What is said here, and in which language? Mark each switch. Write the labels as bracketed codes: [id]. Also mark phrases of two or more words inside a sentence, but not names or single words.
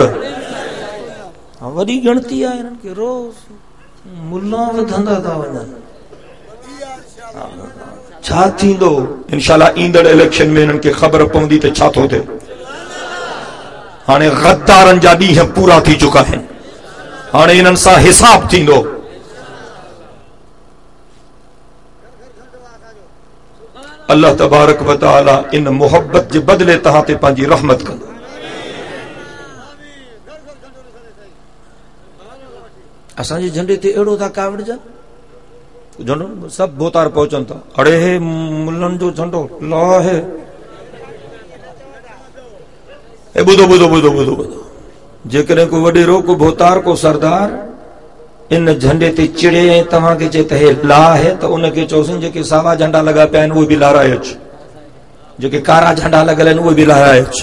[sd] वॾी गिणती आहे हिननि खे, रोज़ मुल्ला वधंदा था वञनि। छा थींदो इंशाअल्लाह ईंदड़ इलेक्शन में हिननि खे ख़बर पवंदी त छा थो थिए। हाणे गद्दारनि जा ॾींहं पूरा थी चुका आहिनि, हाणे हिननि सां हिसाब थींदो। [ar] الله تبارك وتعالى [sd] इन मोहब्बत जे बदले तहां ते पंहिंजी रहमत कंदो। असांजे झंडे ते अहिड़ो था कावड़जनि, झंडो सब बोतार पहुचनि था। अड़े हे मुल्लनि जो झंडो लाहे। ए ॿुधो ॿुधो ॿुधो ॿुधो ॿुधो, जेकॾहिं को वॾेरो, को भोतार, को सरदार इन झंडे ते चिड़े ऐं तव्हांखे चए त हे लाहे, त उनखे चयोसीं जेके सावा झंडा लॻा पिया आहिनि उहे बि लहराए अच, जेके कारा झंडा लॻल आहिनि उहे बि लहराए अच।